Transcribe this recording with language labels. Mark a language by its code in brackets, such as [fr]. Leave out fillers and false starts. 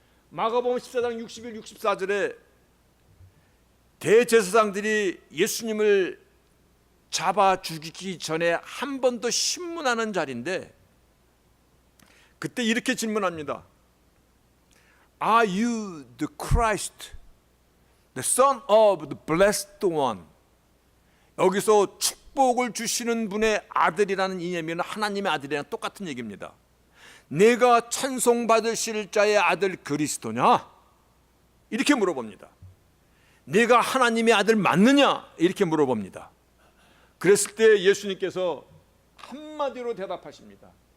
[ko] 마가복음 14장 61, 64절에 대제사장들이 예수님을 잡아 죽이기 전에 한 번 더 신문하는 자리인데, 그때 이렇게 질문합니다. [en] Are you the Christ, the Son of the Blessed One? [ko] 여기서 축복을 주시는 분의 아들이라는 이념이는 하나님의 아들이랑 똑같은 얘기입니다. 내가 찬송받으실 자의 아들 그리스도냐? 이렇게 물어봅니다. 내가 하나님의 아들 맞느냐? 이렇게 물어봅니다. 그랬을 때 예수님께서 한마디로 대답하십니다.